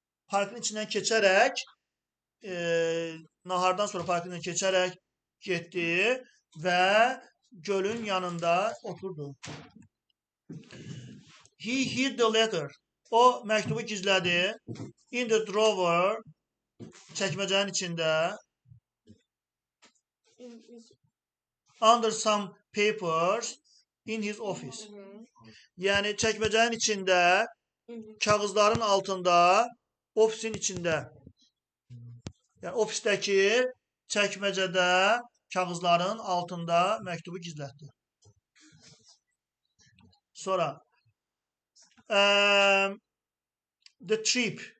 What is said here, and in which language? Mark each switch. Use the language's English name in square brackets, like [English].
[Azerbaijani] Parkın içindən keçərək, nahardan sonra parkın içindən keçərək getdi və gölün yanında oturdu. [English] He hid the letter. [Azerbaijani] O məktubu gizlədi. [English] In the drawer, [Azerbaijani] çəkməcənin içində. [English] Under some papers in his office. [Azerbaijani] Yəni çəkməcənin içində, kağızların altında, ofisin içində. Yəni ofisdəki çəkməcədə, kağızların altında məktubu gizlətdi. Sonra [English] the trip.